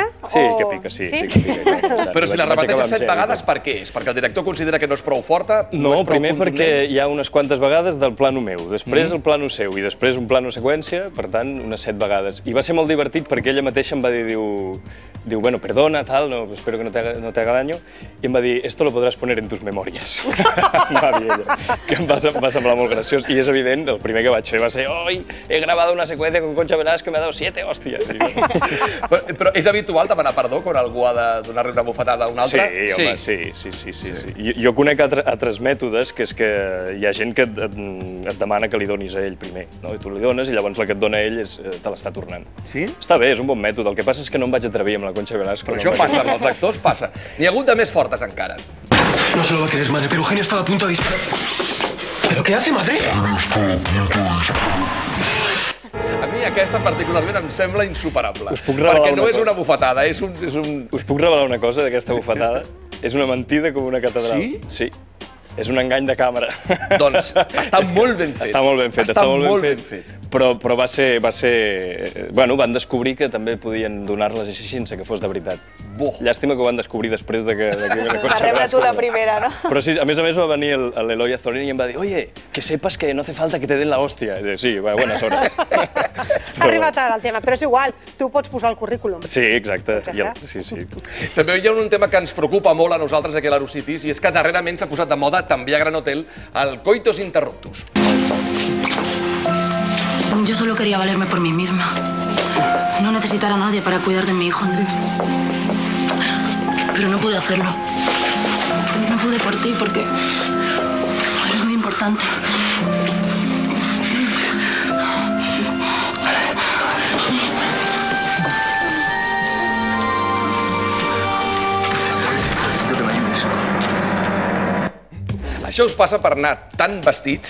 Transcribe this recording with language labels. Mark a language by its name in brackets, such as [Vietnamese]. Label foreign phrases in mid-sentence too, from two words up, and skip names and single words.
[Catalan] Sí, que pica, sí que pica. Però si la repeteixes 7 vegades, per què és? Perquè el director considera que no és prou forta? No, és prou primer contundent? perquè hi ha unes quantes vegades del plano meu, després el plano seu i després un plano seqüència, per tant, unes 7 vegades. I va ser molt divertit perquè ella mateixa em va dir, diu, bueno, perdona, tal, no, [Spanish] espero que no te haga daño, [Catalan] i em va dir, [Spanish] esto lo podrás poner en tus memorias. [Catalan] Em va dir ella, que em va semblar molt graciós. I és evident, el primer que vaig fer va ser, [Spanish] hoy he grabado una secuencia con Concha Velasco y me ha dado 7 hostias. [Catalan] Però és habitual demanar perdó quan algú ha de donar-li una bufetada a un altre? Sí, home, sí. Jo conec altres mètodes, que és que hi ha gent que et demana que li donis a ell primer, no? I tu li dones i llavors la que et dona ell te l'està tornant. Sí? Està bé, és un bon mètode. El que passa és que no em vaig atrevir amb la Concha Velasco. Però això passa, amb els actors passa. N'hi ha hagut de més fortes encara. [Spanish] No se lo va a creer, madre, pero Eugenio estaba a punto de disparar. ¿Pero qué hace, madre? [Catalan] A mi aquesta particularment em sembla insuperable. Us puc revelar perquè no una és cosa? una bufetada, és un... Us puc revelar una cosa d'aquesta bufetada? És una mentida com una catedral. Sí? Sí. És un engany de càmera. Doncs està molt ben fet. Està molt ben fet, Està molt ben fet. Però va ser... Bueno, van descobrir que també podien donar-les així sense que fos de veritat. Llàstima que ho van descobrir després de que Va rebre tu la primera, no? Però sí, a més va venir l'Eloi Azorín i em va dir, [Spanish] oye, que sepas que no hace falta que te den la hòstia. [Catalan] I dic, sí, [Spanish] buenas horas. [Catalan] Ha arribat ara el tema, però és igual, tu pots posar el currículum. Sí, exacte. Sí. També hi ha un tema que ens preocupa molt a nosaltres aquí a l'Arocitis i és que darrerament s'ha posat de moda també a Gran Hotel el [Latin] coitus interruptus. [Spanish] Yo solo quería valerme por mí misma. No necesitar a nadie para cuidar de mi hijo Andrés. Pero no pude hacerlo. No pude por ti porque eres muy importante. [Catalan] Això us passa per anar tan vestits